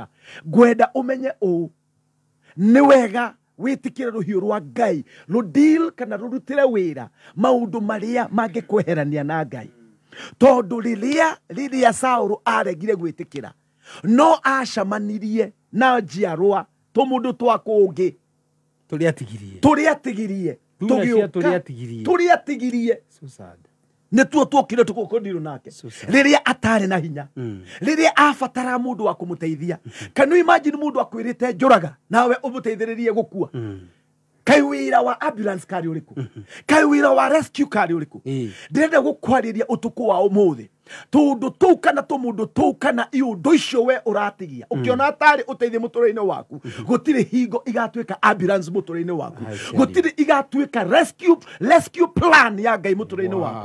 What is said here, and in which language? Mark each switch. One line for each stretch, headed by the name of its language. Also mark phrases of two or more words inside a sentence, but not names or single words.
Kikuyu: Ngwenda umenye ni wega witikire ruhiu rwa Ngai deal kana rurutire wira maundu maria mangikweherania na Ngai. Tondu riria Saulu aregire gwitikira no acamanirie na njiarwa tumundu twa kungi turiatigirie
English: so sad.
Kikuyu: Nä tuo twokire tugukondirwo nake riria atari na hinya riria abatara mundu wa kumuteithia.
English: Can you imagine
Kikuyu: mundu akwirite njuraga nawe umuteithiririe gukua? Kai wira wa ambulance kari uriku, kai wira wa rescue kari uriku. Ndirenda gukwariria utuku wa umuthi tundu tuu kana tumundu tuu kana iundu icio we uratigia ukiona atari uteithie mutura-ini waku gutiri hingo igatuika ambulance mutura-ini waku, gutiri igatuika
English: rescue plan
Kikuyu: ya Ngai mutura-ini waku.